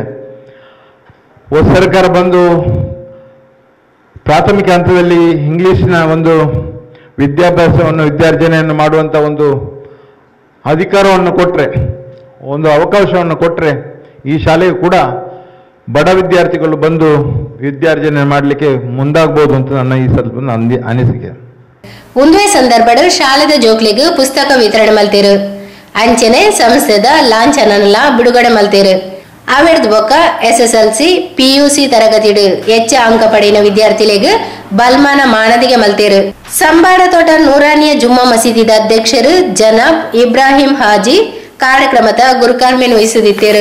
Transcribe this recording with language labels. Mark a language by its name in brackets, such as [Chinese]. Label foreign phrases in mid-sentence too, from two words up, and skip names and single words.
[Kannada] ಹೊಸ ಸರ್ಕಾರ ಬಂದು ಪ್ರಾಥಮಿಕ ಹಂತದಲ್ಲಿ ಇಂಗ್ಲಿಷ್ನ ಒಂದು ವಿದ್ಯಾರ್ಜನೆಯನ್ನು ಮಾಡುವಂಥ ಒಂದು ಅಧಿಕಾರವನ್ನು ಕೊಟ್ಟರೆ, ಒಂದು ಅವಕಾಶವನ್ನು ಕೊಟ್ಟರೆ ಈ ಶಾಲೆಗೂ ಕೂಡ ಬಡ ವಿದ್ಯಾರ್ಥಿಗಳು ಬಂದು ವಿದ್ಯಾರ್ಜನೆ ಮಾಡಲಿಕ್ಕೆ ಮುಂದಾಗ್ಬೋದು ಅಂತ ನನ್ನ ಈ ಸ್ವಲ್ಪ ಅನಿಸಿಕೆ. [Tulu] ಒಂದೇ ಸಂದರ್ಭದ ಶಾಲೆದ ಜೋಕ್ಲಿಗೆ ಪುಸ್ತಕ ವಿತರಣೆ ಮಲ್ತೀರು. ಅಂಚನೆ ಸಂಸ್ಥೆದ ಲಾಂಛನಲ್ಲ ಬಿಡುಗಡೆ ಮಲ್ತೀರು. ಅವೆಡ್ದು ಬೊಕ್ಕ SSLC PUC ತರಗತಿಡು ಹೆಚ್ಚು ಅಂಕ ಪಡೆಯಿನ ವಿದ್ಯಾರ್ಥಿಗಳಿಗೆ ಬಲ್ಮಾನ ಮಾನದಿಗೆ ಮಲ್ತೀರು. ಸಂಬಾಡ ತೋಟ ನೂರಾನಿಯ ಜುಮ್ಮಾ ಮಸೀದಿದ ಅಧ್ಯಕ್ಷರು ಜನಾಬ್ ಇಬ್ರಾಹಿಂ ಹಾಜಿ ಕಾರ್ಯಕ್ರಮದ ಗುರುಕಾರ್ಮೆನ್ ವಹಿಸುತ್ತಿದ್ದರು.